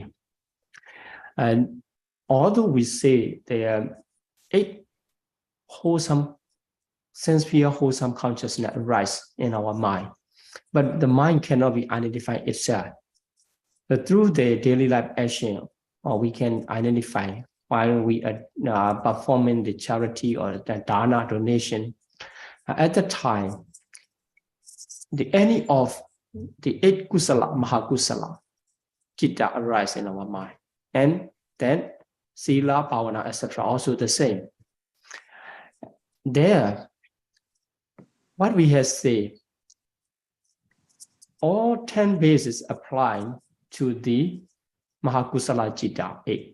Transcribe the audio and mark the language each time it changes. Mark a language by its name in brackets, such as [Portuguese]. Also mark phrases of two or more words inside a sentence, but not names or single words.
[English] And although we say there are 8 wholesome, sincere, wholesome consciousness arise in our mind, but the mind cannot be identified itself. But through the daily life action, we can identify while we are performing the charity or the dana donation. At the time, any of the 8 [Pali] kusala, mahakusala, citta [English] arise in our mind. And then sila, bhavana, etc. also the same. there, what we have said, all 10 bases apply to the [Pali] Mahakusala Citta [English] 8.